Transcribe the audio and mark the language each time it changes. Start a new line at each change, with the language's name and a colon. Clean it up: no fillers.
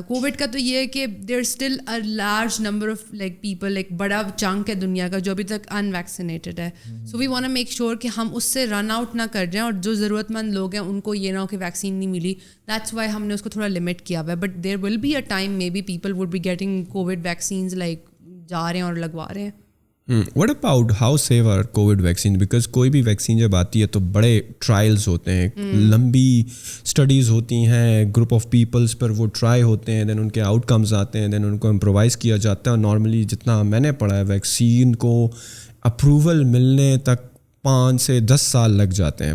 Urdu: Covid کا تو یہ ہے کہ
English: there still a large number of like people,
Urdu: ایک بڑا چنک ہے دنیا کا جو ابھی تک ان ویکسینیٹڈ ہے.
English: so we want to make sure
Urdu: کہ ہم اس سے رن آؤٹ نہ کر جائیں, اور جو ضرورت مند لوگ ہیں ان کو یہ نہ ہو کہ ویکسین نہیں ملی.
English: that's why
Urdu: ہم نے اس کو تھوڑا لمٹ کیا ہوا ہے.
English: but there will be a time may be people would be getting COVID vaccines like
Urdu: جا رہے ہیں اور لگوا رہے ہیں.
English: What about how safe are COVID vaccines?
Urdu: Because کوئی بھی ویکسین جب آتی ہے تو بڑے ٹرائلز ہوتے ہیں, لمبی اسٹڈیز ہوتی ہیں, گروپ آف پیپلس پر وہ ٹرائی ہوتے ہیں, دین ان کے آؤٹ کمز آتے ہیں, دین ان کو امپرووائز کیا جاتا ہے. نارملی جتنا میں نے پڑھا ہے ویکسین کو اپروول ملنے تک 5 سے 10 سال لگ جاتے ہیں.